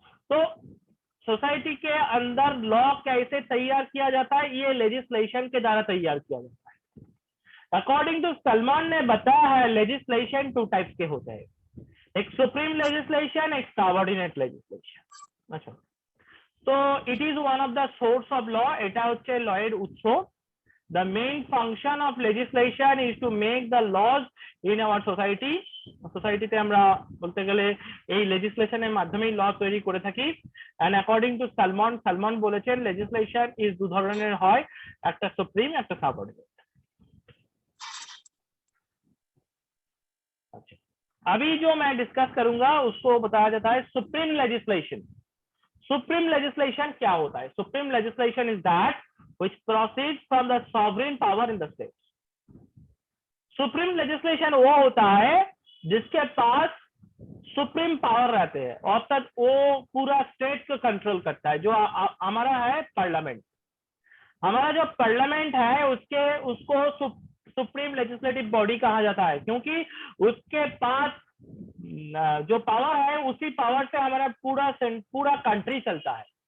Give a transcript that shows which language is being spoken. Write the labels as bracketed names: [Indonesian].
[Hindi] तो सोसाइटी के अंदर लॉ कैसे तैयार किया जाता है, ये लेजिस्लेशन के द्वारा तैयार किया जाता है। अकॉर्डिंग टू सलमान ने बताया है, लेजिस्लेशन 2 टाइप्स के होते हैं, एक सुप्रीम लेजिस्लेशन, एक सबऑर्डिनेट लेजिस्लेशन। अच्छा, तो [English] it is one of the source of law, [Bangla] এটা হচ্ছে লয়ের উৎস। [English] The main function of legislation is to make the laws in our society। [Bangla] সোসাইটিতে আমরা বলতে গেলে এই লেজিসলেশনের মাধ্যমে ল তৈরি করে থাকি। [English] and according to [Bangla] সালমান বলেছেন [English] legislation is 2 [Bangla] ধরনের হয়, একটা সুপ্রিম, একটা সাবঅর্ডিনেট। [Hindi] अच्छा, अभी जो मैं डिस्कस करूंगा उसको बताया जाता है सुप्रीम लेजिस्लेशन। सुप्रीम लेजिस्लेशन क्या होता है? [English] Supreme legislation is that which proceeds from the sovereign power in the state। [Hindi] Supreme legislation वो होता है जिसके पास सुप्रीम पावर रहते हैं, अर्थात वो पूरा स्टेट को कंट्रोल करता है। जो हमारा है पार्लियामेंट, हमारा जो पार्लियामेंट है उसको सुप्रीम लेजिस्लेटिव बॉडी कहा जाता है, क्योंकि उसके पास जो पावर है उसी पावर से हमारा पूरा कंट्री चलता है।